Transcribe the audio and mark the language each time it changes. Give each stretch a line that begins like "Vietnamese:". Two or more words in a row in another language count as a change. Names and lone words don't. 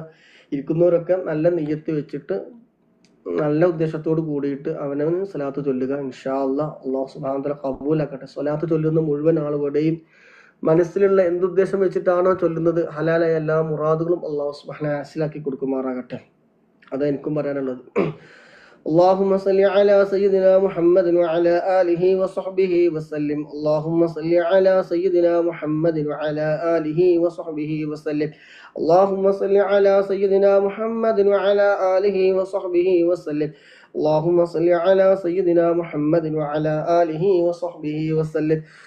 Malayalam: ഇരിക്കുന്നവരൊക്കെ നല്ല നിയ്യത്ത് വെച്ചിട്ട് നല്ല ഉദ്ദേശത്തോട് കൂടിയിട്ട് അവനവന് സ്വലാത്ത് ചൊല്ലുക.
Arabic: إن شاء الله الله سبحانه وتعالى
Malayalam: ഖബൂലാക്കട്ടെ. സ്വലാത്ത് ചൊല്ലുന്ന മുഴുവൻ ആളുകളുടെയും മനസ്സിലുള്ള എന്തുദ്ദേശം വെച്ചിട്ടാണോ ചൊല്ലുന്നത് ഹലാലായ എല്ലാ മുറാദുകളും
Arabic: الله سبحانه
Malayalam: ഹാസിലാക്കി കൊടുക്കുമാറാകട്ടെ. അതാണ് എനിക്കും പറയാനുള്ളത്.
Arabic: اللهم صل على سيدنا محمد وعلى آله وصحبه وسلم اللهم صل على سيدنا محمد وعلى آله وصحبه وسلم اللهم صل على سيدنا محمد وعلى آله وصحبه وسلم اللهم صل على سيدنا محمد وعلى آله وصحبه وسلم